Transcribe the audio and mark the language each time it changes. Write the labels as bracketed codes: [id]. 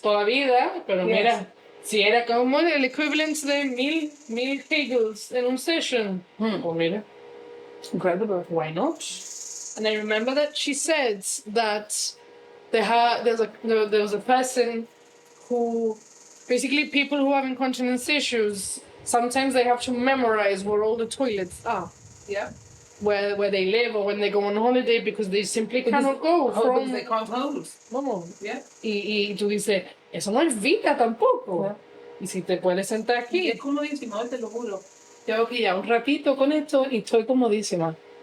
[es] toda la vida, pero mira, si era como el equivalent de mil Kegels [en] in one session, [es] pues mira. [en] Incredible. Why not? And I remember that she said that there was a person who, basically people who have incontinence issues, sometimes they have to memorize where all the toilets are. Yeah. Where they live or when they go on holiday because they simply cannot go from... They can't hold. [es] Vamos. [en] Yeah. [es] Y tú dices, eso no es vida tampoco. [en] Yeah. [es] Y si te puedes sentar aquí... Es comodísimo, te lo juro. Llevo aquí ya un ratito con esto y estoy comodísima.